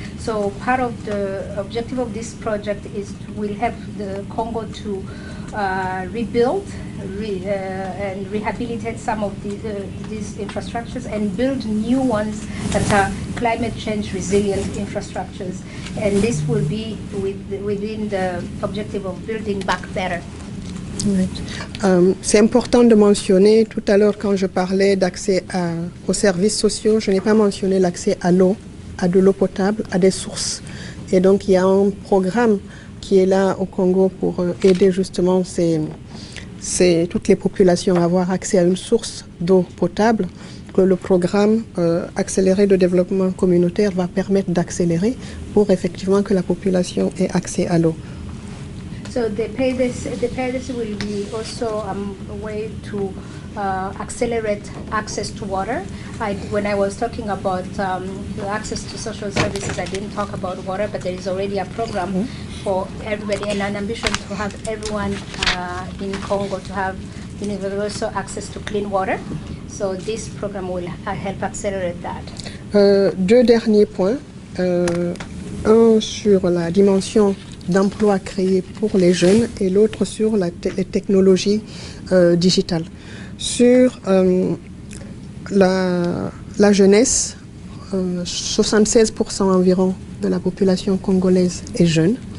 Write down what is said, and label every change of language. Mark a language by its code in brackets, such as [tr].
[en] So part of the objective of this project will help the Congo to rebuild and rehabilitate some of these infrastructures and build new ones that are climate change resilient infrastructures. And this will be within the objective of building back better. [fr] C'est important de mentionner, tout à l'heure quand je parlais d'accès aux services sociaux, je n'ai pas mentionné l'accès à l'eau, à de l'eau potable, à des sources. Et donc il y a un programme qui est là au Congo pour aider justement toutes les populations à avoir accès à une source d'eau potable, que le programme accéléré de développement communautaire va permettre d'accélérer pour effectivement que la population ait accès à l'eau. [en] So the PAYDES will be also a way to accelerate access to water. When I was talking about the access to social services, I didn't talk about water, but there is already a program for everybody and an ambition to have everyone in Congo to have universal access to clean water. So this program will help accelerate that. [fr] Deux derniers points. Un sur la dimension d'emplois créés pour les jeunes et l'autre sur les technologies digitales. Sur la jeunesse, 76% environ de la population congolaise est jeune.